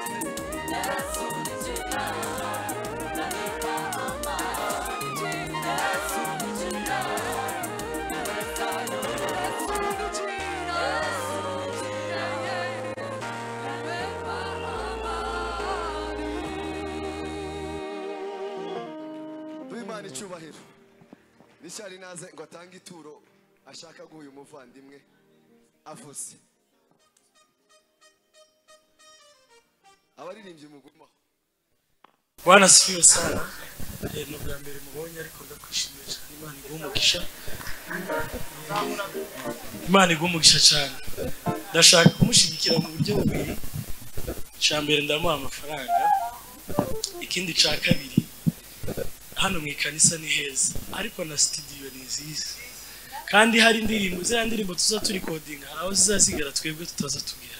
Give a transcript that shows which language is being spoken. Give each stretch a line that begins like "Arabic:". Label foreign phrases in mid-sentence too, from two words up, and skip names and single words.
Swahili: Yesu ni jina lanipa amani. Yesu ni jina liwezayo yote. Yesu ni jina lanipa amani.
Kinyarwanda: Imana icyubahiro. Nishari naze ngo atange ituro ashaka guha uyu muvandimwe avuze. Abaririmbyi mugumaho.
Swahili: Bwana asifiwe sana.
Kinyarwanda: Ni ubwa mbere mubonye ariko ndakwishimiye cyane. Imana iguhe umugisha. Imana iguhe umugisha cyane. Ndashaka kumushyigikira mu buryo bubiri. Cya mbere ndamuha amafaranga, ikindi cya kabiri hano mu ikanisa ni heza ariko na studio ni nziza kandi hari indirimbo tuza turi coding, hari aho zizasigara twebwe tutaza tugira.